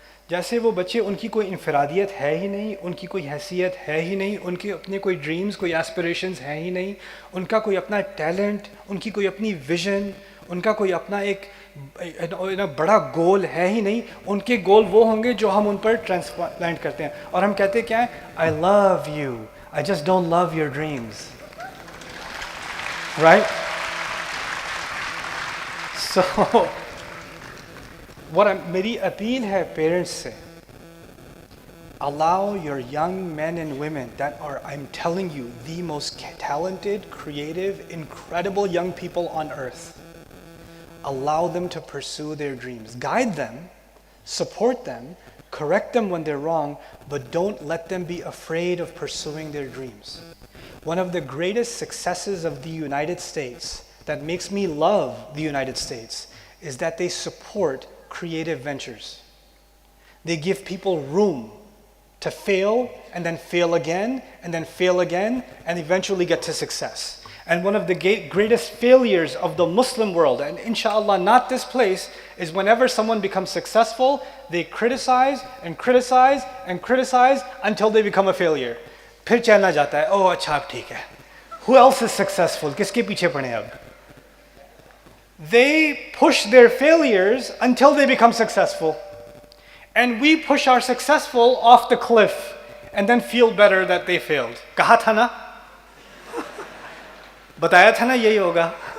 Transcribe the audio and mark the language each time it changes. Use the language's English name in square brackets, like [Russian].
[Hindi] जैसे वो बच्चे, उनकी कोई इनफरादियत है ही नहीं, उनकी कोई हैसियत है ही नहीं, उनके अपने कोई ड्रीम्स, कोई एस्पिरेशंस हैं ही नहीं, उनका कोई अपना टैलेंट, उनकी कोई अपनी विजन, उनका कोई अपना एक बड़ा गोल है ही नहीं। उनके गोल वो होंगे जो हम उन पर ट्रांसप्लांट करते हैं, और हम कहते क्या है, [English] I love you, I just don't love your dreams, right? [Hindi] सो मेरी अपील है पेरेंट्स से, [English] allow your young men and women that are, I'm telling you, the most talented, creative, incredible young people on earth. Allow them to pursue their dreams. Guide them, support them, correct them when they're wrong, but don't let them be afraid of pursuing their dreams. One of the greatest successes of the United States that makes me love the United States is that they support creative ventures. They give people room to fail and then fail again and then fail again and eventually get to success. And one of the greatest failures of the Muslim world, and inshallah not this place, is whenever someone becomes successful, they criticize and criticize and criticize until they become a failure. [Hindi] फिर चलना जाता है, oh अच्छा अब ठीक है. [English] Who else is successful? [Hindi] किसके पीछे पड़े अब? [English] They push their failures until they become successful. And we push our successful off the cliff and then feel better that they failed. [Hindi] कहा था ना? बताया था ना यही होगा.